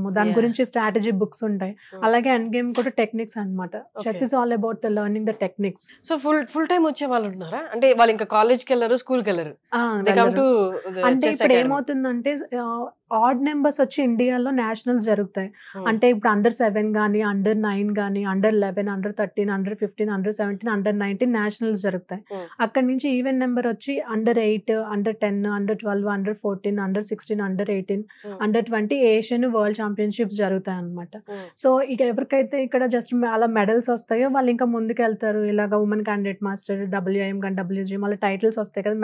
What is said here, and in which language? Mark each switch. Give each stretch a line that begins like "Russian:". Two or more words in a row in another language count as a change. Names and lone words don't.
Telugu: దాని గురించి
English: strategy books
Telugu: ఉంటాయి. అలాగే
English: end game
Telugu: కూడా టెక్నిక్స్ అనమాట.
English: Chess is all about learning the techniques.
Telugu: సో
English: full time
Telugu: వచ్చే వాళ్ళు ఉన్నారా? అంటే వాళ్ళు ఇంకా కాలేజ్కి వెళ్ళరు, స్కూల్కి వెళ్ళరు. అంటే ఇప్పుడు ఏమవుతుందంటే
English: odd numbers
Telugu: వచ్చి ఇండియాలో నేషనల్స్ జరుగుతాయి. అంటే ఇప్పుడు Under-7 కానీ, Under-9 కానీ, Under-11, Under-13, Under-15, Under-17, Under-19 నేషనల్స్ జరుగుతాయి. అక్కడ నుంచి
English: even number
Telugu: వచ్చి Under-8, Under-10, Under-12, Under-14, Under-16, Under-18, Under-20 ఏషియన్ వరల్డ్ ఛాంపియన్షిప్స్ జరుగుతాయి అనమాట. సో ఇక ఎవరికైతే ఇక్కడ జస్ట్ అలా మెడల్స్ వస్తాయో వాళ్ళు ఇంకా ముందుకు వెళ్తారు. ఇలాగ
English: Woman Candidate Master,
Telugu: WIM కానీ, WGM అలా టైటిల్స్ వస్తాయి కదా.